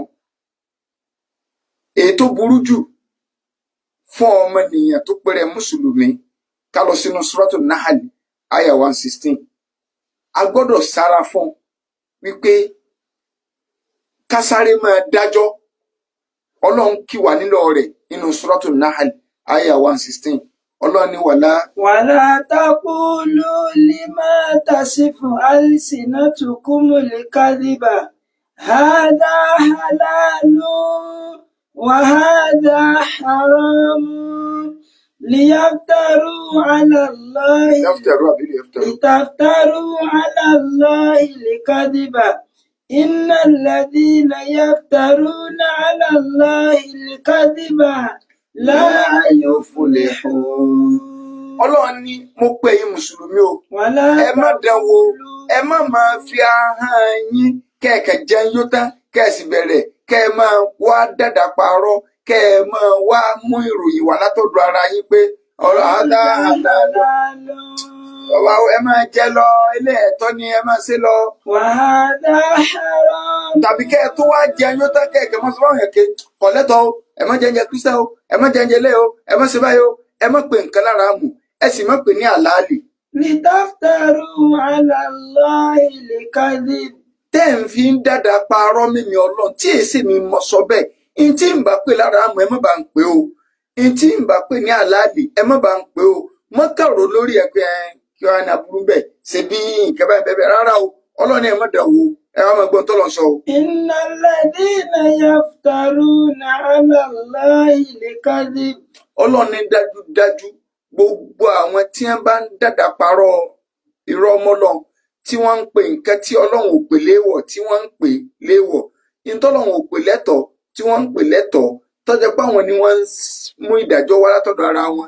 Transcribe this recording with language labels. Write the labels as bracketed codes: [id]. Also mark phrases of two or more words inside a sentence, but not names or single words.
[yo] Èyí tó burú jù fún ọmọnìyàn tó pèrè mùsùlùmí ká lọ sínú Suratul Nahl àyá 116. A gbọ́dọ̀ sára fún wípé ká sáré máa dájọ́. Ọlọ́run kì wá nílò rẹ̀ nínú Suratul Nahl àyá 116. Ọlọ́run ní [ar] ولا تقولوا لما تصف ألسنتكم الكذب هذا حلال وهذا حرام لتفتروا على الله الكذب إن الذين يفترون على الله الكذب لا يفلحون. [yo] Ọlọ́run ní mo pè yín mùsùlùmí o, ẹ má dánwò, ẹ má máa fi ahọ́n yín kẹ̀kẹ́ jẹun yó tán kẹ́ẹ̀sì bẹ̀rẹ̀ kẹ́ ẹ máa wá dàdà parọ́, kẹ́ ẹ máa wá mú ìròyìn wá látọ̀dọ̀ ara yín pé ọ̀rọ̀ àdá ẹ máa jẹ lọ, ilé ẹ̀tọ́ ni ẹ máa ṣe lọ. Tàbí kẹ́ ẹ tó wá jẹun yó tán kẹ́ẹ̀kẹ́ mọ́ sọ fáwọn yẹn ké kọ̀lẹ́tọ̀ o, ẹ má jẹ́ ń jẹ Kírísítà o, ẹ má jẹ́ ń jẹ lé o, ẹ má ṣe báyìí o, ẹ má pè nǹkan lára mù, ẹ sì má pè ní àlàálì. [ar] لتفتروا على الله الكذب. [yo] Tẹ́ ń fi ń dàdà parọ́ mímí Ọlọ́run tí èsì mi mọ sọ bẹ́ẹ̀. In tí ń bá pè lára mù ẹ má bá ń pè o. In tí ń bá pè ní àlàálì ẹ má bá ń pè o. Mọ́kàrò lórí ẹ pé kí wọ́n á ní aburú bẹ́ẹ̀ ṣe bí nǹkan báyìí bẹ́ẹ̀ rárá o. Ọlọ́run ẹ má dà wò ẹ wá máa gbọ́n tó lọ sọ o. [ar] إن الذين يفترون على الله الكذب. [yo] Ọlọ́run ní dájúdájú gbogbo àwọn tí wọ́n bá ń dàdà parọ́ irọ́ mọ́lọ́ tí wọ́n ń pè nǹkan tí Ọlọ́run ò pè léèwọ̀ tí wọ́n ń pè léèwọ̀, ìtọ́lọ́run ò pè lẹ́tọ̀ọ́ tí wọ́n ń pè lẹ́tọ̀ọ́, tọ́jọ́ pé àwọn ni wọ́n ń mú ìdájọ́ wá látọ̀dọ̀ ara wọn.